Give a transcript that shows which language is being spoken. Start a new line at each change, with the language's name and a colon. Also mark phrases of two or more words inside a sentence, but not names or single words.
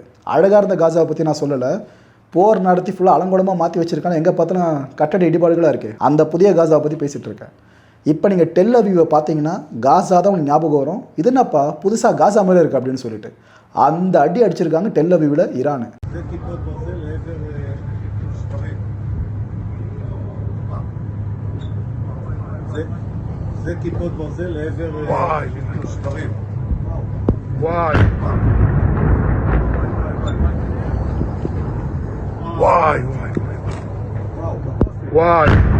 Tamil: அழகாக இருந்த காசாவை பற்றி நான் சொல்லலை, போர் நடத்தி ஃபுல்லாக அலங்கோலமாக மாற்றி வச்சுருக்காங்க, எங்கே பார்த்தோன்னா கட்டட இடிபாடுகளாக இருக்குது. அந்த புதிய காசாவை பற்றி பேசிகிட்டு இருக்கேன். இப்போ நீங்கள் டெல்லோவிவை பார்த்தீங்கன்னா காசா தான் உங்களுக்கு ஞாபகம் வரும். இது என்னப்பா புதுசாக காசா மேலே இருக்குது அப்படின்னு சொல்லிட்டு அந்த அடி அடிச்சிருக்காங்க டெல்லோவிவில் ஈரான்.
Hebrew: זה כיפות ברזל לעבר שברים. וואי. וואי וואי וואי.